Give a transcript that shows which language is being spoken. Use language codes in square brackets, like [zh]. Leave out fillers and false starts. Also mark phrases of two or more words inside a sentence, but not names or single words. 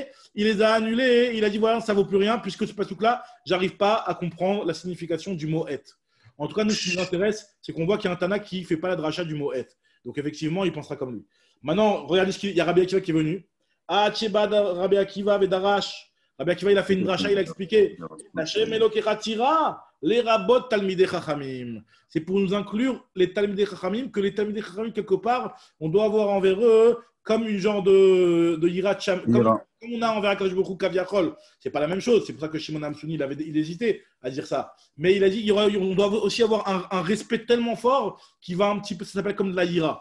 [fr] Il les a annulées et il a dit voilà, ça ne vaut plus rien puisque ce pasouk-là, je n'arrive pas à comprendre la signification du mot et. En tout cas, nous, ce qui nous intéresse, c'est qu'on voit qu'il y a un Tana qui ne fait pas la dracha du mot et. Donc effectivement, il pensera comme lui. Maintenant, regardez il y a Rabbi Akiva qui est venu. Ah, Tchebad, Rabbi Akiva, Vedarash. Rabbi Akiva, il a fait une dracha, il a expliqué. [he] ה' אלוקיך תירא, les רבות תלמידי חכמים. [fr] C'est pour nous inclure les [he] תלמידי חכמים, [fr] que les [he] תלמידי חכמים, [fr] quelque part, on doit avoir envers eux comme une genre de [he] יראת שמים. [fr] Comme on a envers [he] הקדוש ברוך הוא כביכול. [fr] C'est pas la même chose. C'est pour ça que Shimon Amsuni, il hésitait à dire ça. Mais il a dit on doit aussi avoir un respect tellement fort qui va un petit peu, ça s'appelle comme de la yira.